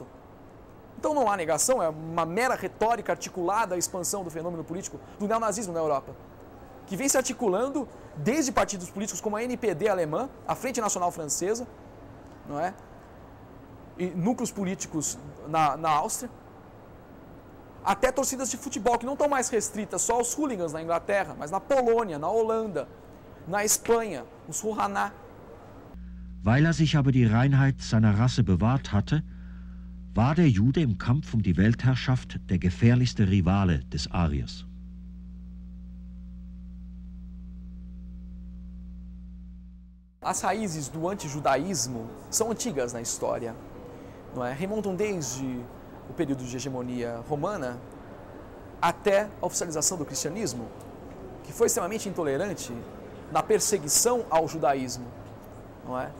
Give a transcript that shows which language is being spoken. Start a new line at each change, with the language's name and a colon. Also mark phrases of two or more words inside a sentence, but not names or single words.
Portuguese: Então não há negação, é uma mera retórica articulada à expansão do fenômeno político do neonazismo na Europa, que vem se articulando desde partidos políticos como a NPD alemã, a Frente Nacional Francesa, não é? E núcleos políticos na Áustria, até torcidas de futebol, que não estão mais restritas só aos hooligans na Inglaterra, mas na Polônia, na Holanda, na Espanha, os Rouhana.
German: Weil sich aber die Reinheit seiner Rasse bewahrt hatte, war der Jude im Kampf die Weltherrschaft der gefährlichste Rivale des Ariers.
Portuguese: As raízes do antijudaísmo são antigas na história, não é? Remontam desde o período de hegemonia romana até a oficialização do cristianismo, que foi extremamente intolerante na perseguição ao judaísmo, não é?